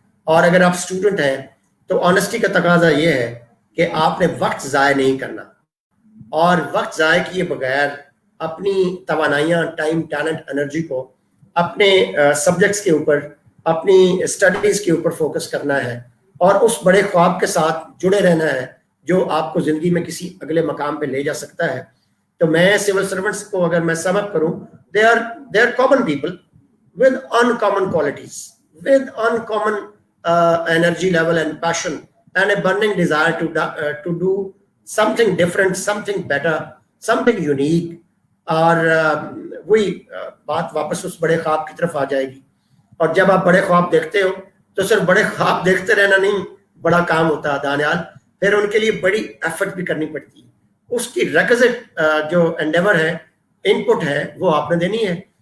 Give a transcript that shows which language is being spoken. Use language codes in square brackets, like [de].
[ur] اور اگر آپ اسٹوڈنٹ ہیں تو آنےسٹی کا تقاضا یہ ہے کہ آپ نے وقت ضائع نہیں کرنا, اور وقت ضائع کیے بغیر اپنی توانائیاں, ٹائم, ٹیلنٹ, انرجی کو اپنے سبجیکٹس کے اوپر, اپنی اسٹڈیز کے اوپر فوکس کرنا ہے, اور اس بڑے خواب کے ساتھ جڑے رہنا ہے جو آپ کو زندگی میں کسی اگلے مقام پہ لے جا سکتا ہے. تو میں سول سرونٹس کو اگر میں سم اپ کروں, [en] they are common people with uncommon qualities, with uncommon energy level and passion and a burning desire to do something different, something better, something unique. [ur] اور وہی بات واپس اس بڑے خواب کی طرف آ جائے گی. اور جب آپ بڑے خواب دیکھتے ہو تو صرف بڑے خواب دیکھتے رہنا نہیں بڑا کام ہوتا ہے دانیال, پھر ان کے لیے بڑی ایفرٹ بھی کرنی پڑتی ہے. اس کی ریکوزٹ جو انڈیور ہے, ان پٹ ہے, وہ آپ نے دینی ہے.